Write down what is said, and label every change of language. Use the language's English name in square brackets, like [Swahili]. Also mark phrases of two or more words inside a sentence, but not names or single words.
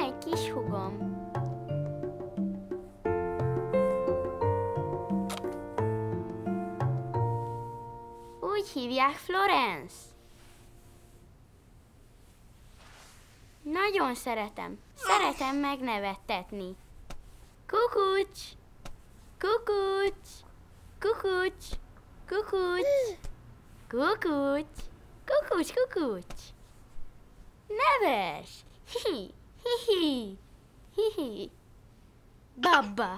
[Hungarian] kis hugom. Úgy hívják Florence. Nagyon szeretem. Szeretem megnevettetni. Kukucs! Kukucs! Kukucs! Kukucs! Kukucs! Kukucs, kukucs! Neves! Hihi! Hihi! Hihi! Baba!